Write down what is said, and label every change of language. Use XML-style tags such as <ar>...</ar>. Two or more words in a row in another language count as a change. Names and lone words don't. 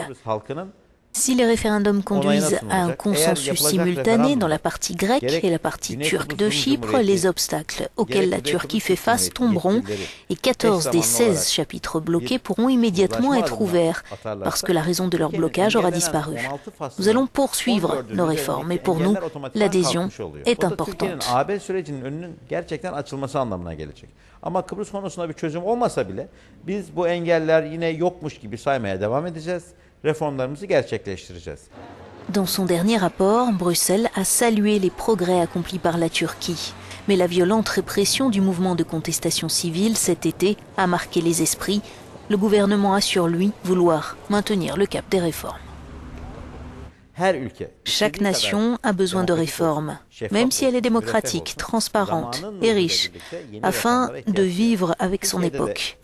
<fr>Si les référendums conduisent à un consensus simultané dans la partie grecque et la partie turque de Chypre, les obstacles auxquels la Turquie fait face tomberont et 14 des 16 chapitres bloqués pourront immédiatement être ouverts parce que la raison de leur blocage aura disparu. Nous allons poursuivre nos réformes et pour nous, l'adhésion est importante.</fr> <tr>Ama Kıbrıs konusunda bir çözüm olmasa bile biz bu engeller yine yokmuş gibi saymaya devam edeceğiz. Réformlarımızı gerçekleştireceğiz.</tr> <fr>Dans son dernier rapport, Bruxelles a salué les progrès accomplis par la Turquie. Mais la violente répression du mouvement de contestation civile cet été a marqué les esprits. Le gouvernement assure, lui, vouloir maintenir le cap des réformes. Chaque nation a besoin de réformes, même si elle est démocratique, transparente et riche, afin de vivre avec son époque.</fr>